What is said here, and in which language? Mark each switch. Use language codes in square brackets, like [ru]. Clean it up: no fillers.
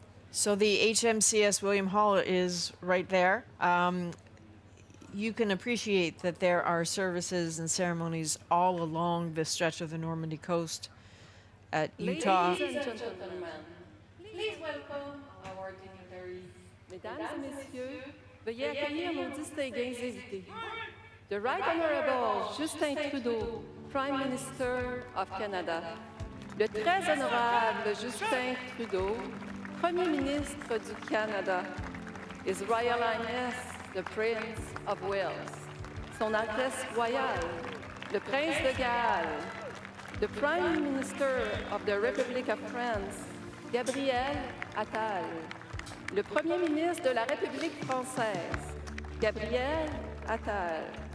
[en] So the HMCS William Hall is right there. You can appreciate that there are services and ceremonies all along this stretch of the Normandy coast at Utah. Ladies and gentlemen, please welcome our dignitaries. [fr] Mesdames et messieurs, veuillez accueillir nos distingués invités. [en] The Right Honorable Justin Trudeau, Prime Minister of Canada. [fr] Le très honorable Justin Trudeau, Premier ministre du Canada, [en] His Royal Highness, the Prince of Wales, [fr] Son Altesse Royale, le Prince de Galles, [en] the Prime Minister of the Republic of France, [fr] Gabriel Attal, le Premier ministre de la République française, Gabriel Attal.